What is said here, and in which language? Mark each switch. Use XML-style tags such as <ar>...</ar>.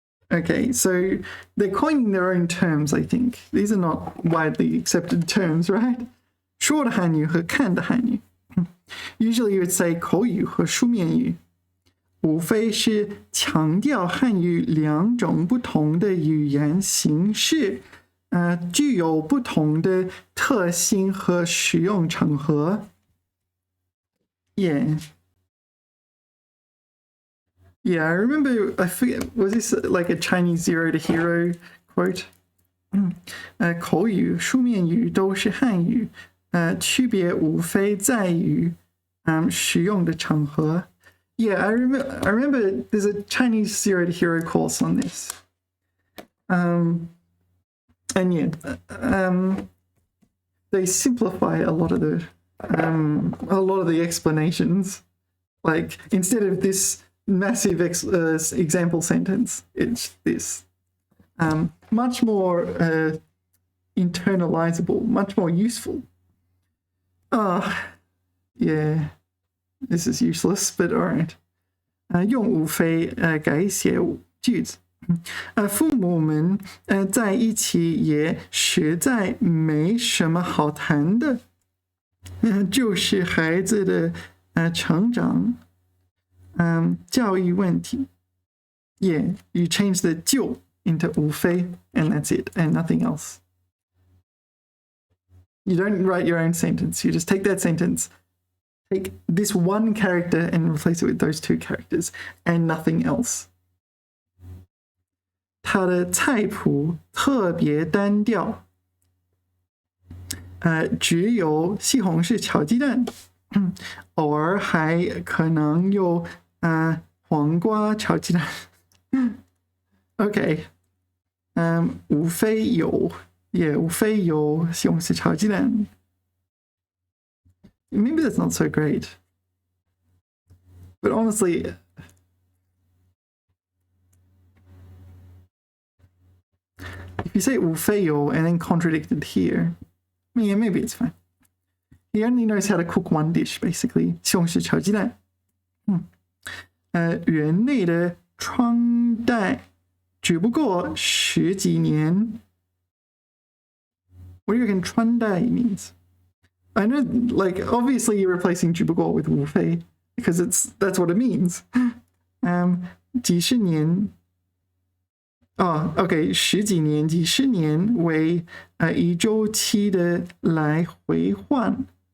<en>Okay, so they're coining their own terms, I think. These are not widely accepted terms, right?</en> <zh>说的汉语和看的汉语。</zh> <en>Usually you would say</en> <zh>口语和书面语。无非是强调汉语两种不同的语言形式，具有不同的特性和使用场合。</zh> <en>Yeah. Yeah, I remember, I forget, was this like a Chinese zero to hero quote?</en> <zh>口语、书面语都是汉语，区别无非在于使用的场合。</zh> <en>Yeah, I remember there's a Chinese zero to hero course on this. And yeah, they simplify a lot of the explanations. Like instead of this massive example sentence, it's this. Much more internalizable, much more useful. Yeah, this is useless, but all right.</en> <zh>用无非改写句子。父母们在一起也实在没什么好谈的，就是孩子的成长。教育问题。</zh> <en>Yeah, you change the 就 into 无非 and that's it, and nothing else. You don't write your own sentence. You just take that sentence, take this one character and replace it with those two characters and nothing else.</en> <zh>它的菜谱特别单调，只有西红柿炒鸡蛋，偶尔还可能有黄瓜炒鸡蛋。 OK， 无非有，也无非有西红柿炒鸡蛋。</zh> <en>Maybe that's not so great, but honestly, if you say 无非有 and then contradicted here, yeah, maybe it's fine. He only knows how to cook one dish, basically.</en> <zh>西红柿炒鸡蛋。人类的穿戴只不过十几年。</zh> <en>What do you reckon 穿戴 means? I know, like, obviously you're replacing 只不过 with 无非 because that's what it means.</en> <zh>几十年。 OK， 十几年、几十年为一周期的来回换。</zh>